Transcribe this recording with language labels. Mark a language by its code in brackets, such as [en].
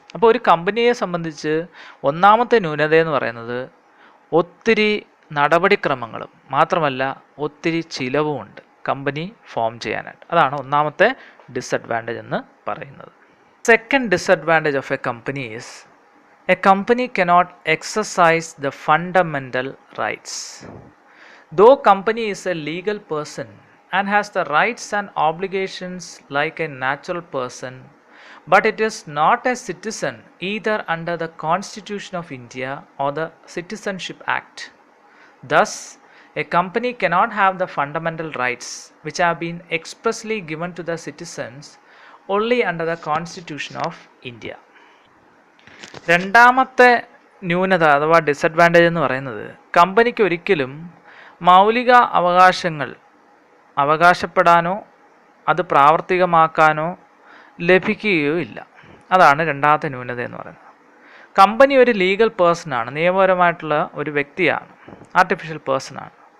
[ml] അപ്പോൾ ഒരു കമ്പനിയെ സംബന്ധിച്ച് ഒന്നാമത്തെ ന്യൂനത എന്ന് പറയുന്നത് ഒത്തിരി നടപടിക്രമങ്ങളും മാത്രമല്ല ഒത്തിരി ചിലവുമുണ്ട് കമ്പനി ഫോം ചെയ്യാനായിട്ട്. അതാണ് ഒന്നാമത്തെ ഡിസഡ്വാൻറ്റേജ് എന്ന് പറയുന്നത്. [en] Second disadvantage of a company is a company cannot exercise the fundamental rights. Though company is a legal person and has the rights and obligations like a natural person, but it is not a citizen either under the Constitution of India or the Citizenship Act. Thus, a company cannot have the fundamental rights which have been expressly given to the citizens only under the Constitution of India. [ml] രണ്ടാമത്തെ ന്യൂനത അഥവാ disadvantage എന്ന് പറയുന്നത് കമ്പനിക്ക് ഒരിക്കലും മൗലിക അവകാശങ്ങൾ അവകാശപ്പെടാനോ അത് പ്രാവർത്തികമാക്കാനോ ലഭിക്കുകയോ ഇല്ല. അതാണ് രണ്ടാമത്തെ ന്യൂനത എന്ന് പറയുന്നത്. കമ്പനി ഒരു ലീഗൽ പേഴ്സണാണ്, നിയമപരമായിട്ടുള്ള ഒരു വ്യക്തിയാണ്, ആർട്ടിഫിഷ്യൽ പേഴ്സണാണ്.